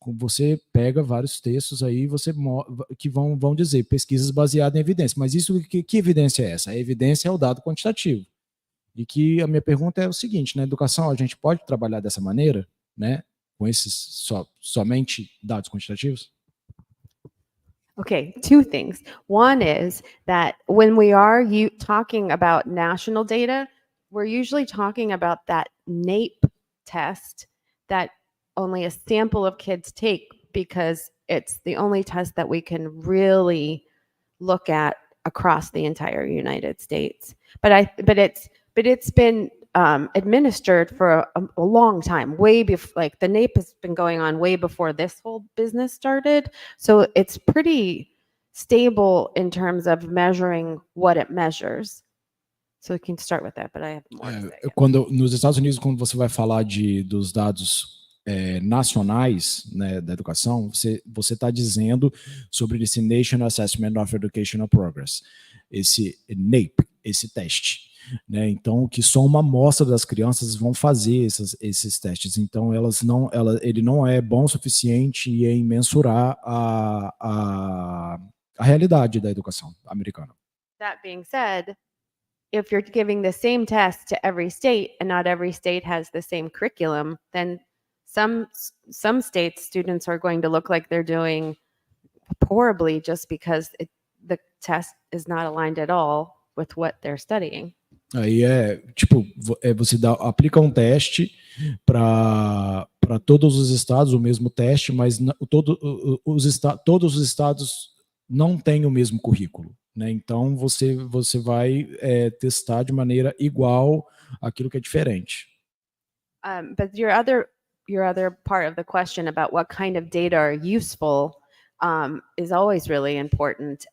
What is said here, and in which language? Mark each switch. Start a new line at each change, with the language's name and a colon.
Portuguese: Você pega vários textos aí que vão dizer pesquisas baseadas em evidência, mas isso que evidência é essa? A evidência é o dado quantitativo. E que a minha pergunta é o seguinte, na educação a gente pode trabalhar dessa maneira, né? Com esses somente dados quantitativos?
English: Okay, two things. One is that when we are talking about national data, we're usually talking about that NAEP test that only a sample of kids take, because it's the only test that we can really look at across the entire United States. But it's been administered for a long time, way before, like the NAEP has been going on way before this whole business started. So it's pretty stable in terms of measuring what it measures. So we can start with that, but I have more to say.
Portuguese: Quando nos Estados Unidos, quando você vai falar dos dados nacionais, né, da educação, você está dizendo sobre esse National Assessment of Educational Progress, esse NAEP, esse teste. Né? Então, que só uma amostra das crianças vão fazer esses testes. Então, ele não é bom o suficiente em mensurar a realidade da educação americana.
English: That being said, if you're giving the same test to every state and not every state has the same curriculum, then some states students are going to look like they're doing horribly just because the test is not aligned at all with what they're studying.
Portuguese: Aí você aplica um teste para todos os estados, o mesmo teste, mas todos os estados não têm o mesmo currículo. Né? Então você vai testar de maneira igual aquilo que é diferente.
English: But your other part of the question about what kind of data are useful is always really important.